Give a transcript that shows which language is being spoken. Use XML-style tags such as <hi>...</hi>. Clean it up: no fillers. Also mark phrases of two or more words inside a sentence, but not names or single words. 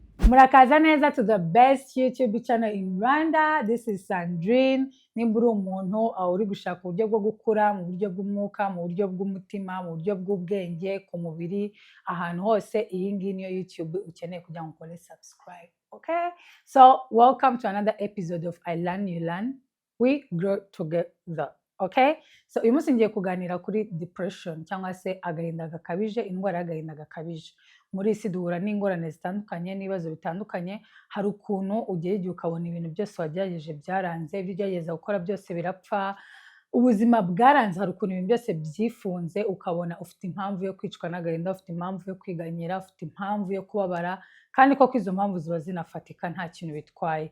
<rw>Murakaza neza</rw> <en>to the best YouTube channel in Rwanda. This is Sandrine.</en> <rw>Nimba uri umuntu uri gushaka uburyo bwo gukura mu buryo bw'umwuka, mu buryo bw'umutima, mu buryo bw'ubwenge, ku mubiri, ahantu hose, iyi ngiyi niyo YouTube ukeneye kugira ngo ukore subscribe.</rw> <en>Okay? So, welcome to another episode of I Learn You Learn. We grow together. Okay? So,</en> <rw>uyu munsi ngiye kuganira kuri depression cyangwa se agahinda gakabije, indwara y'agahinda gakabije. Muri isi duhura n'ingorane zitandukanye n'ibibazo bitandukanye, hari ukuntu ugera igihe ukabona ibintu byose wagerageje byaranze, ibyo ugerageza gukora byose birapfa, ubuzima bwaranze, hari ukuntu ibintu byose byifunze, ukabona ufite impamvu yo kwicwa n'agahinda, ufite impamvu yo kwiganyira, ufite impamvu yo kubabara, kandi koko izo mpamvu ziba zinafatika nta kintu bitwaye.</rw>